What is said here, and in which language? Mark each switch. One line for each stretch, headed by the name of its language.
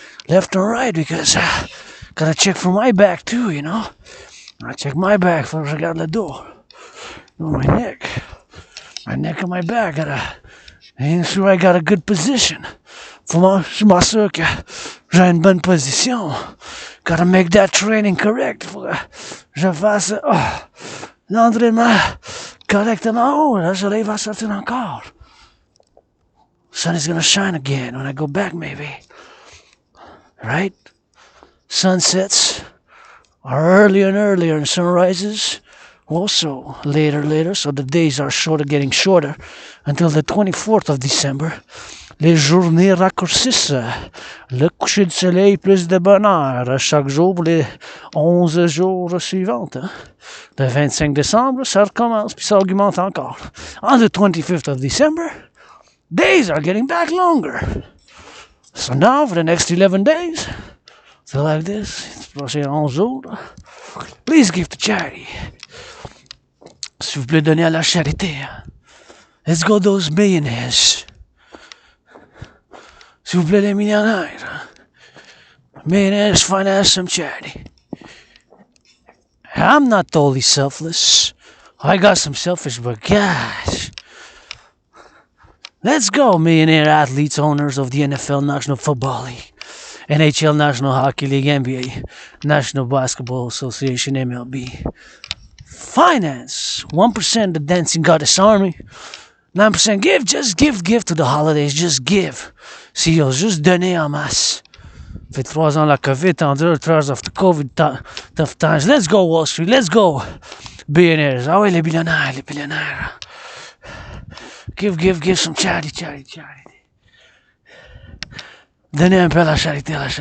English: Left and right, because gotta check for my back too, you know. I check my back before I
French: regarde le dos.
English: My neck. My neck and my back. Gotta make sure I got a good position.
French: Je m'assure que j'ai une bonne position.
English: Gotta make that training correct.
French: Faut que je fasse l'entraînement correctement. Oh, le soleil va sortir encore.
English: Sun is gonna shine again when I go back, maybe. Right? Sunsets are earlier and earlier, and sunrises also later. So the days are getting shorter until the 24th of December.
French: Les journées raccourcissent. Le coucher du soleil, plus de bonheur chaque jour pour les 11 jours suivants. Hein? Le 25 décembre, ça recommence, puis ça augmente encore.
English: On the 25th of December, days are getting back longer. So now, for the next 11 days, so like this,
French: prochain 11 jours,
English: please give to charity.
French: S'il vous plaît, donnez à la charité.
English: Let's go those millionaires.
French: S'il vous plaît, les millionnaires.
English: Millionaires finance some charity. I'm not totally selfless. I got some selfish, but gosh. Let's go, millionaire athletes, owners of the NFL National Football League, NHL National Hockey League, NBA, National Basketball Association, MLB. Finance 1% the Dancing Goddess Army. 9% give, just give to the holidays, just give.
French: CEOs, juste donner en masse. Fait 3 ans la COVID,
English: endure 3 years of the COVID tough times. Let's go Wall Street, let's go billionaires.
French: Ah ouais, les billionnaires, les billionnaires.
English: Give some charity.
French: Donnez un peu à la charité.